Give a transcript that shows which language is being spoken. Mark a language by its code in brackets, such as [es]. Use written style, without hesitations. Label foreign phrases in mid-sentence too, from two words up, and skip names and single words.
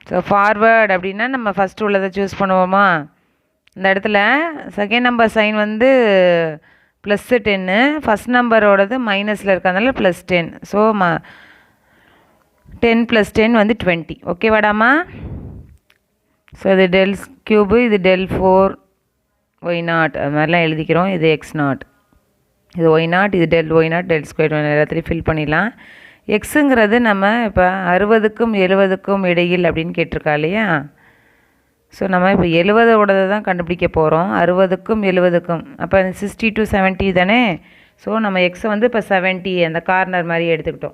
[en] so forward [ta] அப்படின்னா நம்ம ஃபஸ்ட்டு உள்ளதை சூஸ் பண்ணுவோமா? இந்த இடத்துல [en] second number sign [ta] வந்து +10, [en] first number [ta] மைனஸில் இருக்கிறதுனால +10. ஸோ 10 + 10 வந்து 20. ஓகேவாடாமா? ஸோ இது [en] del cube, [ta] இது del 4y0 அது மாதிரிலாம் எழுதிக்கிறோம். இது x0, இது y0, இது [en] del y0, del square y0 [ta] எல்லாத்துலேயும் ஃபில் பண்ணிடலாம். எக்ஸுங்கிறது நம்ம இப்போ 60க்கும் 70க்கும் இடையில் அப்படின்னு கேட்டிருக்கா இல்லையா? ஸோ நம்ம இப்போ 70ஓடதை தான் கண்டுபிடிக்க போகிறோம். 60க்கும் 70க்கும், அப்போ 60 to 70 தானே? ஸோ நம்ம எக்ஸை வந்து இப்போ 70 அந்த கார்னர் மாதிரி எடுத்துக்கிட்டோம்.